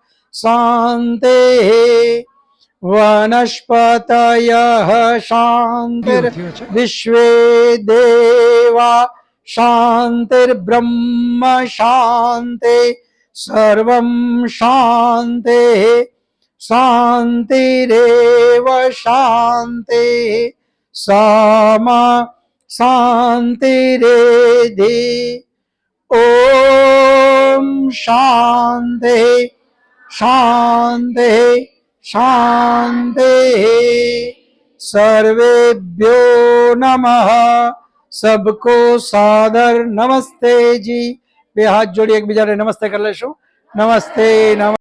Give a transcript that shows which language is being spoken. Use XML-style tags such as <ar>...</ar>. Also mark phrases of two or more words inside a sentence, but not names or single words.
<sa>શાંતિઃ વનસ્પતયઃ શાંતિર્વિશ્વે દેવા શાંતિર્બ્રહ્મ શાંતિ સર્વં શાંતિઃ શાંતિરેવ શાંતિઃ સમા શાંતિરેધિ. ઓમ શાંતિ શાંતિ શાંતિ. सर्वेभ्यो नमः.</sa> <hi>सबको सादर नमस्ते जी.</hi> <gu>બે હાથ જોડી એકબીજાને નમસ્તે કરી લેશું. નમસ્તે.</gu>